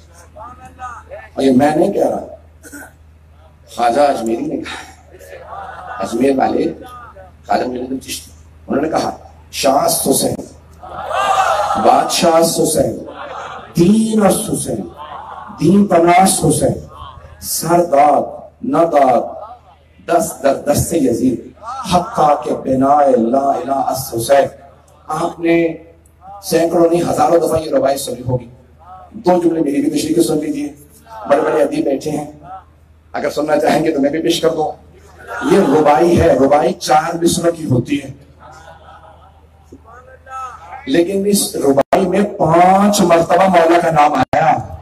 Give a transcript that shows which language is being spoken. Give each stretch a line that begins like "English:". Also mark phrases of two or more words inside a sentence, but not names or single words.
Urdu: اور یہ میں نہیں کہہ رہا، خواجہ اجمیری نے کہا، اجمیر والے خواجہ معین الدین چشتی، انہوں نے کہا
Persian: شاست حسین، بادشاہ حسین، دین اس حسین، دین پناس حسین، سرداد نداد دست در دست یزید حقا کے بنا لا الہ اس حسین.
Urdu: آپ نے سینکڑوں نہیں ہزاروں دفعہ یہ روایت سنی ہوگی. دو جملے میری بھی تشریح کے سن لیجیے. بڑے بڑے ادیب بیٹھے ہیں، اگر سننا چاہیں گے تو میں بھی پیش کر دوں. یہ ربائی ہے، ربائی 4 مصرع کی ہوتی ہے، لیکن اس ربائی میں 5 مرتبہ مولا کا نام آیا.